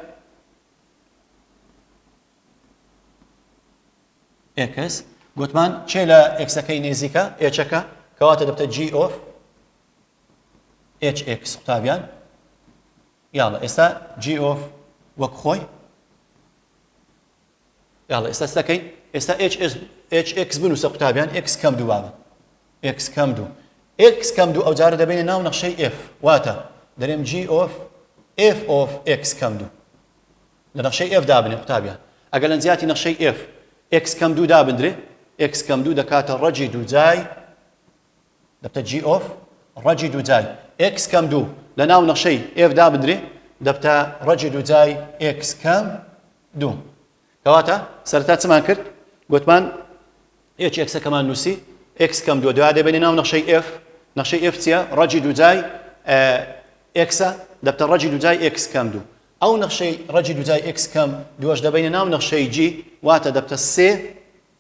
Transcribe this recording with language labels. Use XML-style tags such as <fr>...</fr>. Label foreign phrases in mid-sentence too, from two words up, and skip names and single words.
<ckb>x گوتمان چێ لە x-ەکەی نێزیکە h-ەکە کەواتە دەبتە</ckb> <en>G of Hx</en> <ckb>قوتابیان یاڵە ئێستا</ckb> <en>G of</en> <ckb>وەک خۆی یاڵە ئێستا دەکەین ئێستا Hx بنووسە قوتابیان x کەم دوو بابە x کەم دوو x کەم دوو ئەو جارە دەبێنە ناو نەخشەی f واتە دەرێم</ckb> <en>G of f of x</en> <ckb>کەم دوو لە نەخشەی f دابنێ قوتابیان ئەگەر لە نزیاتی نەخشەی f x کەم دوو دابندرێ x کەم دوو دەکاتە ڕەجی دووجای دەبتە</ckb> <en>G of</en> <ckb>ڕەجی دووجای x کەم دوو لە ناو نەخشەی f دابندرێ دەبتە ڕەجی دووجای x کەم دوو کەواتە سەرەتا چمان کرد گوتمان Hx-ەکەمان نووسی x کەم دووە دوای دەبێنێ ناو نەخشەی f نەخشەی f چییە ڕەجی دووجای x-ە دەبتە ڕەجی دووجای x کەم دوو ئەو نەخشەی ڕەجی دووجای x کەم دووەش دەبێنێ ناو نەخشەی g واتە</ckb>